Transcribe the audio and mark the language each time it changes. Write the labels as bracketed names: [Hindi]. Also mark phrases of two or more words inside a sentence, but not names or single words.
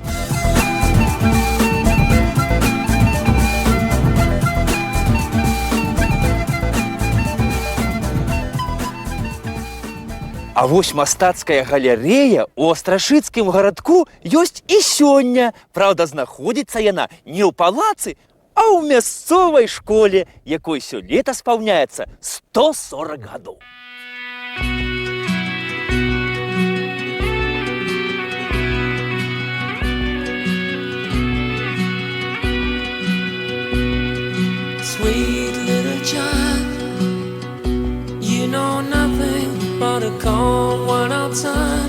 [Belarusian] А вось мастацкая галерэя ў Астрашыцкім гарадку ёсць і сёння. Праўда, знаходзіцца яна не ў палацы, а ў мясцовай школе, якой сёлета спаўняецца 140 гадоў. [English] Sweet little child, you know nothing but a cold one outside.